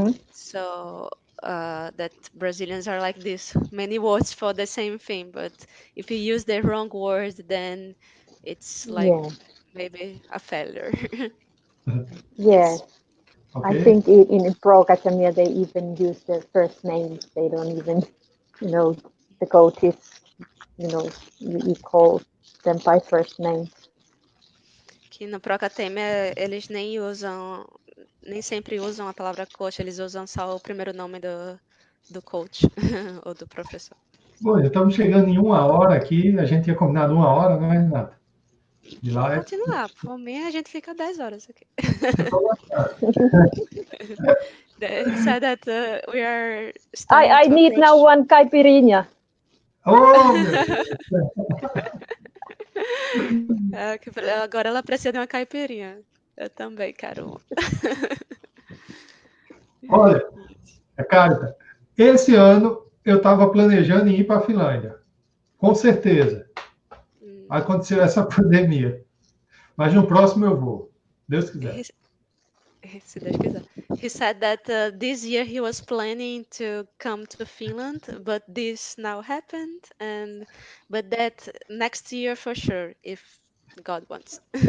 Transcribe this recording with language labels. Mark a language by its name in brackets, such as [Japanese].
[English] So that Brazilians are like this, many words for the same thing, but if you use the wrong word, then it's like maybe a failure. Yes. Okay. I think in Pro Academia they even use their first names. They don't even, the coaches, you call them by first name. [Portuguese] Que no Procateme eles nem sempre usam a palavra coach, eles usam só o primeiro nome do coach ou do professor. Bom, já estamos chegando em 1 hora aqui, a gente tinha combinado 1 hora, não é, Renata? De lá Pode continuar, por mim a gente fica 10 horas aqui. [English] He said that we are starting I to need approach... now one caipirinha. [Portuguese] Oh, meu Deus! Agora ela precisa de uma caipirinha. Eu também quero uma. Olha, Carita, esse ano eu estava planejando em ir para a Finlândia. Com certeza. Aconteceu essa pandemia. Mas no próximo eu vou. Deus quiser. Se Deus quiser. [English] He said that this year he was planning to come to Finland, but this now happened, but that next year for sure, if God wants.